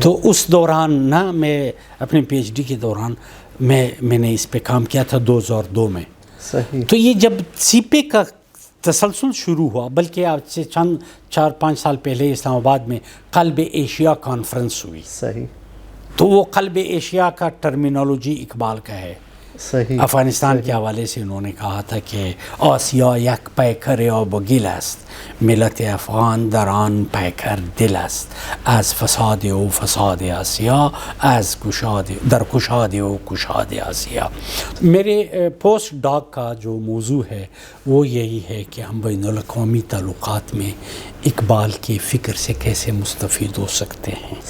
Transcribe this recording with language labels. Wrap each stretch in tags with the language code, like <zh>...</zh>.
<ur>تو اس دوران نا میں اپنے پی ایچ ڈی کے دوران میں نے اس پہ کام کیا تھا 2002 میں. صحیح. تو یہ جب سی پیک کا تسلسل شروع ہوا، بلکہ آج سے چند 4-5 سال پہلے اسلام آباد میں قلب ایشیا کانفرنس ہوئی. صحیح. تو وہ قلب ایشیا کا ٹرمینالوجی اقبال کا ہے. صحیح. افغانستان کے حوالے سے انہوں نے کہا تھا کہ</ur> <fa>آسیا یک پیکر آب و گل است، ملت افغان در آن پیکر دل است، از فساد او فساد آسیا، از در کشاد او کشاد آسیا.</fa> <ur>میرے پوسٹ ڈاک کا جو موضوع ہے وہ یہی ہے کہ ہم بین الاقوامی تعلقات میں اقبال کے فکر سے کیسے مستفید ہو سکتے ہیں.</ur>